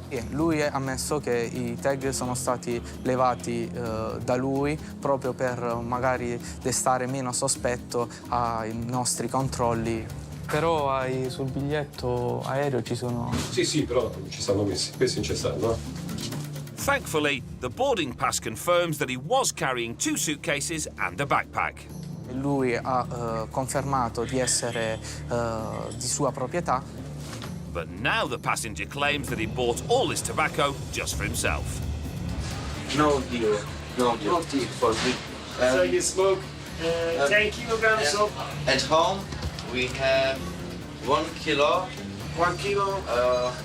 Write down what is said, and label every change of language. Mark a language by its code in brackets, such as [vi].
[it] Lui ha ammesso che i tag sono stati levati da lui proprio per magari destare meno sospetto ai nostri controlli. Però sul biglietto aereo ci sono... Sì, però ci stanno messi. Questi non ci stanno. [en] Thankfully, the boarding pass confirms that he was carrying 2 suitcases and a backpack. [it] Lui ha confermato di essere di sua proprietà. [en] But now the passenger claims that he bought all his tobacco just for himself. No deal for me. So you smoke 10 kilograms of... At home, we have 1 kilo. 1 kilo?